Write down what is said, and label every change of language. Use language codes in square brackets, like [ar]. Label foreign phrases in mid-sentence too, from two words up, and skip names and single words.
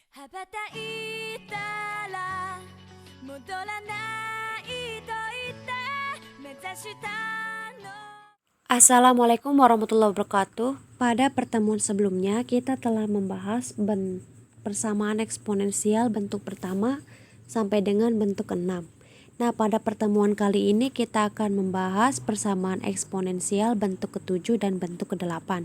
[ja] 羽ばたいたら戻らないと言って目指したの。 [ar] السلام عليكم ورحمة الله وبركاته. [id] Pada pertemuan sebelumnya kita telah membahas persamaan eksponensial bentuk pertama sampai dengan bentuk ke-6. Nah, pada pertemuan kali ini kita akan membahas persamaan eksponensial bentuk ke-7 dan bentuk ke-8.